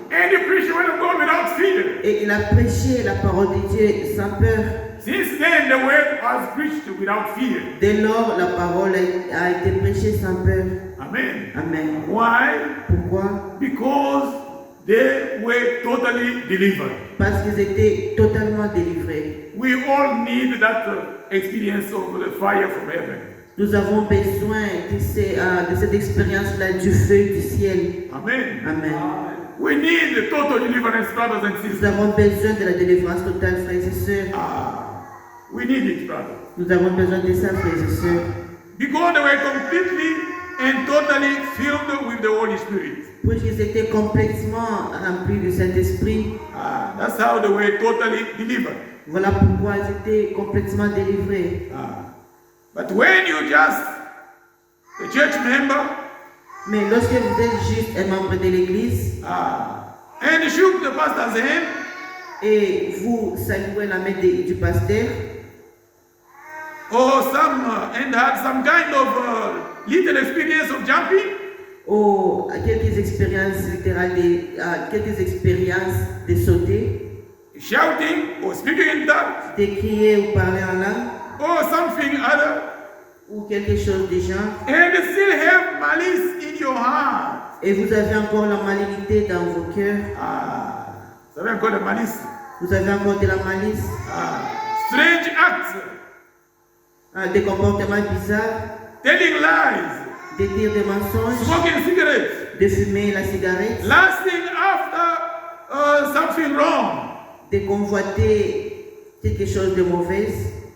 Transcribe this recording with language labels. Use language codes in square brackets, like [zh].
[en] And he preached the word of God without fear. [fr] Et il a prêché la parole de Dieu sans peur. [en] Since then, the word was preached without fear. [fr] Dès lors, la parole a été prêchée sans peur. [en] Amen. [fr] Amen. [en] Why? [fr] Pourquoi? [en] Because they were totally delivered. [fr] Parce qu'ils étaient totalement délivrés. [en] We all need that experience of the fire from heaven. [fr] Nous avons besoin de cette expérience-là du feu du ciel. [en] Amen. [fr] Amen. [en] We need total deliverance, brothers and [fr] Nous [en] sisters. [fr] avons besoin de la délivrance totale, frères et sœurs. [en] We need it, brothers. [fr] Nous avons besoin de ça, frères et sœurs. [en] Because they were completely and totally filled with the Holy Spirit. [fr] Puisqu'ils étaient complètement remplis du Saint-Esprit. [en] That's how they were totally delivered. [fr] Voilà pourquoi ils étaient complètement délivrés. [en] But when you just a church member [fr] Mais lorsque vous êtes juste un membre de l'Église [en] and shook the pastor's hand, [fr] et vous saluez la main du pasteur, [en] or and had some kind of little experience of jumping, [fr] ou quelques expériences littérales, quelques expériences de sauter, [en] shouting or speaking in tongues, [fr] de crier ou parler en langue, [en] or something other, [fr] ou quelque chose de genre, [en] and still have malice in your heart. [fr] et vous avez encore la malignité dans vos cœurs, Ça veut encore la malice. vous avez encore de la malice, [en] Strange acts, [fr] des comportements bizarres, [en] telling lies, [fr] de dire des mensonges, [en] smoking cigarettes, [fr] de fumer la cigarette, [en] lasting after something wrong. [fr] de convoiter quelque chose de mauvais.